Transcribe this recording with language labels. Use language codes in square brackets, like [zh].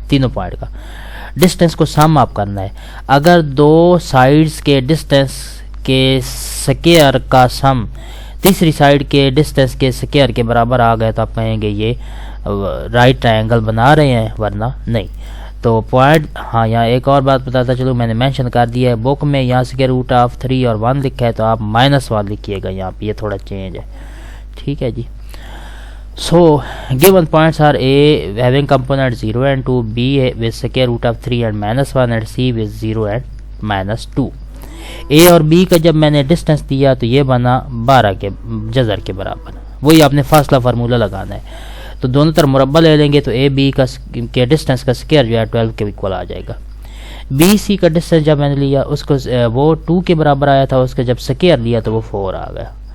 [ur] تینوں پوائنٹ کا ڈسٹینس کو سم آپ کرنا ہے. اگر دو سائڈز کے ڈسٹینس کے سکیئر کا سم تیسری سائڈ کے ڈسٹینس کے سکیئر کے برابر آ گئے تو آپ کہیں گے یہ رائٹ ٹرائنگل بنا رہے ہیں، ورنہ نہیں. تو پوائنٹ، ہاں یہاں ایک اور بات بتاتا چلو، میں نے مینشن کر دیا ہے بک میں، یہاں سکیئر روٹ آف 3 اور 1 لکھا ہے تو آپ -1 لکھیے گا یہاں پہ، یہ تھوڑا چینج ہے. ٹھیک ہے جی. [en] So given points are A having component 0 and 2, B with square root of 3 and -1 and C with 0 and -2. [ur] A اور B کا جب میں نے ڈسٹینس دیا تو یہ بنا 12 کے جذر کے برابر. وہی آپ نے فاصلہ فارمولہ لگانا ہے. تو دونوں طرف مربع لے لیں گے تو اے بی کے ڈسٹینس کا سکیئر جو ہے 12 کے ایکول آ جائے گا. بی سی کا ڈسٹینس جب میں نے لیا اس کو وہ 2 کے برابر آیا تھا، اس کا جب سکیئر لیا تو وہ 4 آ گیا.